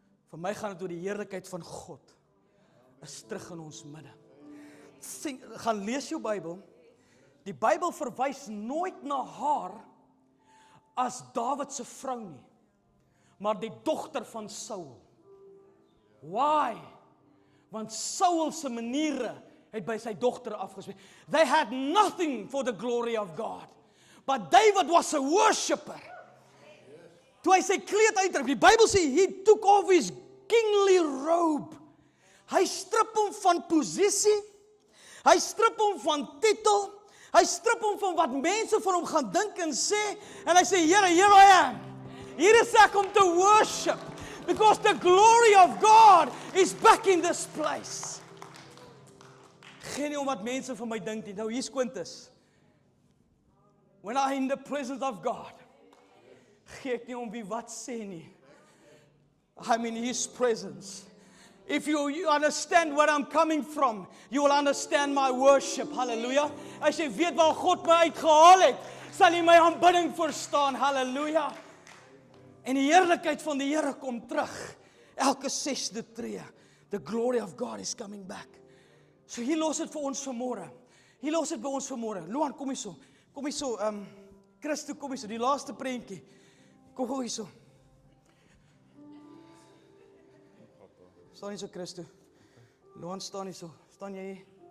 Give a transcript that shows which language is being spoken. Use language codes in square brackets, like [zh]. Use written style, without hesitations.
[af] Vir my gaan dit oor die heerlikheid van God. Is terug in ons midde. Gaan lees jou Bybel. Die Bybel verwys nooit na haar as Dawid se vrou nie, maar die dogter van Saul. [en] Why? [af] Want Saul se maniere het by sy dogter afgespeel. [en] They had nothing for the glory of God. But David was a worshipper. [af] Toe hy sy kleed uittrek, die Bybel sê [en] he took off his kingly robe. [af] Hy strip hom van posisie. Hy strip hom van titel. Hy strip hom van wat mense van hom gaan dink en sê. En hy sê, Here, [en] here I am. [af] Hier is ek om te worship. [en] Because the glory of God is back in this place. [af] Geen nie om wat mense van my dink nie. Nou hier's Quintus. [en] When I'm in the presence of God, [af] gee ek nie om wie wat sê nie. [en] I'm in His presence. If you understand where I'm coming from, you will understand my worship. Hallelujah. [af] As jy weet waar God my uitgehaal het, sal jy my aanbidding verstaan. Hallelujah. En die heerlikheid van die Here kom terug. Elke 6de tree. [en] The glory of God is coming back. [af] So hier los dit vir ons vanmôre. Hier los dit by ons vanmôre. Luan, kom hier so. Kom hier so. Christo, kom hier so. Die laaste prentjie. Kom hier so. Staan hier so, Christo. Luan staan hier so. Staan jy hier?